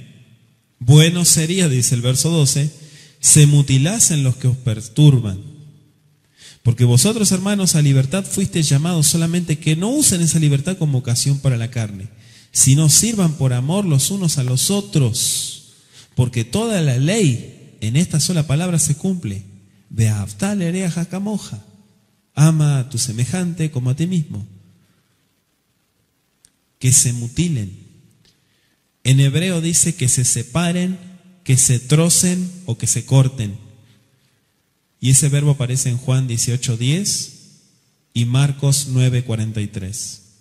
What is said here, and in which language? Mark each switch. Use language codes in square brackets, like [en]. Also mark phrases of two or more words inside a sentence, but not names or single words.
[es] Bueno sería, dice el verso 12, se mutilasen los que os perturban. Porque vosotros, hermanos, a libertad fuisteis llamados, solamente que no usen esa libertad como ocasión para la carne, sino sirvan por amor los unos a los otros. Porque toda la ley en esta sola palabra se cumple. [he] ואהבת לרעך כמוך. [es] Ama a tu semejante como a ti mismo. que se mutilen. En hebreo dice que se separen, que se trocen o que se corten. Y ese verbo aparece en Juan 18:10 y Marcos 9:43.